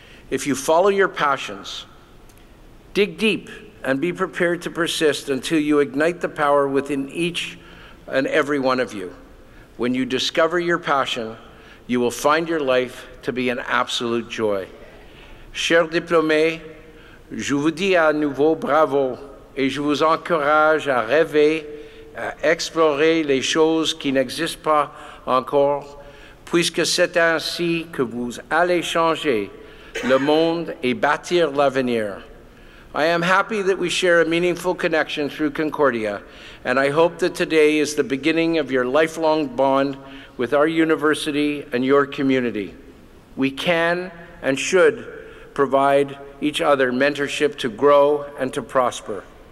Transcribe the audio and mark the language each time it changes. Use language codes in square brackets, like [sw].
[en] If you follow your passions, dig deep and be prepared to persist until you ignite the power within each and every one of you. When you discover your passion, you will find your life to be an absolute joy. [fr] Chers diplômés, je vous dis à nouveau bravo et je vous encourage à rêver, à explorer les choses qui n'existent pas encore, puisque c'est ainsi que vous allez changer le monde et bâtir l'avenir. [en] I am happy that we share a meaningful connection through Concordia, and I hope that today is the beginning of your lifelong bond with our university and your community. We can and should provide each other mentorship to grow and to prosper.